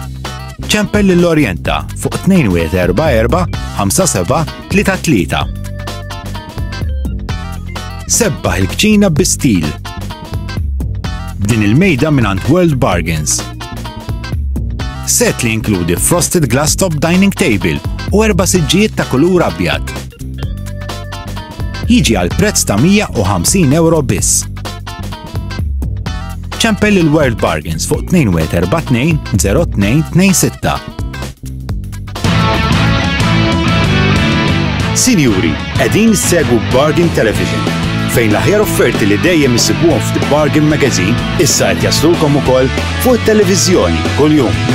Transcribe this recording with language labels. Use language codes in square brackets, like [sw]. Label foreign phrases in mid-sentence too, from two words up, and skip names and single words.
[mt] ċempel lill-Orienta fuq 2144-5733. Sebbaħ il-kċina bi-stil. Din il-mejda mingħand World Bargains. Set li inkludi [en] frosted glass top dining table [mt] u 4 siġġijiet ta' kulur abjad. Jiġi għal prezz ta' €150 biss. ċempel il-World Bargains fuq 242-0226. Sinjuri, qegħdin issegwu Bargain Television, fejn l-aħjar offerti li dejjem issibuhom f'The Bargain Magazine issa qed jaslulkom ukoll fuq it-televiżjoni kuljum.